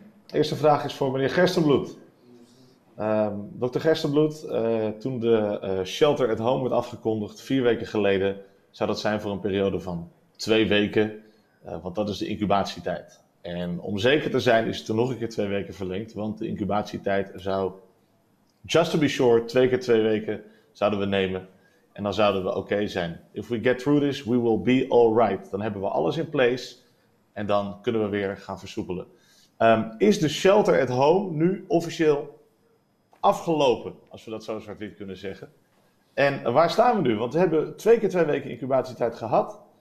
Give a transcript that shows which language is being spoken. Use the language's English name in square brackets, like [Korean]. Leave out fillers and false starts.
[Dutch] Eerste vraag is voor meneer Gerstenbloed. Dokter Gerstenbloed, toen de shelter at home werd afgekondigd 4 weken geleden, zou dat zijn voor een periode van 2 weken, want dat is de incubatietijd. En om zeker te zijn is het er nog een keer 2 weken verlengd, want de incubatietijd zou, [English] just to be sure, [Dutch] 2 keer 2 weken zouden we nemen. En dan zouden we oké zijn. [English] If we get through this, we will be alright. [Dutch] Dan hebben we alles in place en dan kunnen we weer gaan versoepelen. Is de shelter at home nu officieel afgelopen, als we dat zo zwart-wit kunnen zeggen? En waar staan we nu? Want we hebben 2 keer 2 weken incubatietijd gehad.